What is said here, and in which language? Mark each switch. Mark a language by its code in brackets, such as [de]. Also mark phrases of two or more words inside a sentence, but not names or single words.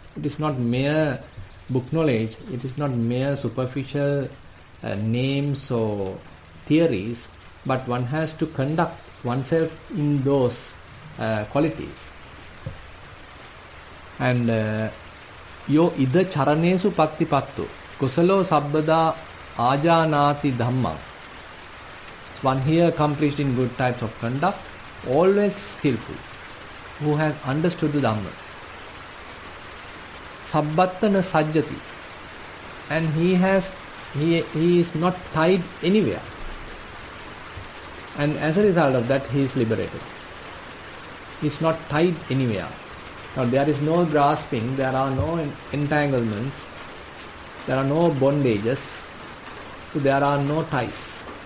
[en] It is not mere book knowledge, it is not mere superficial names or theories, but one has to conduct oneself in those qualities. [pi] And yo ida charanesu pattipattu kusalo sabbada ajanati dhamma. [en] One here accomplished in good types of conduct, always skillful, who has understood the Dhamma. [pi] Sabbattana sajjati, [en] and he is not tied anywhere. And as a result of that, he is liberated. He is not tied anywhere. Now there is no grasping, there are no entanglements, there are no bondages, so there are no ties.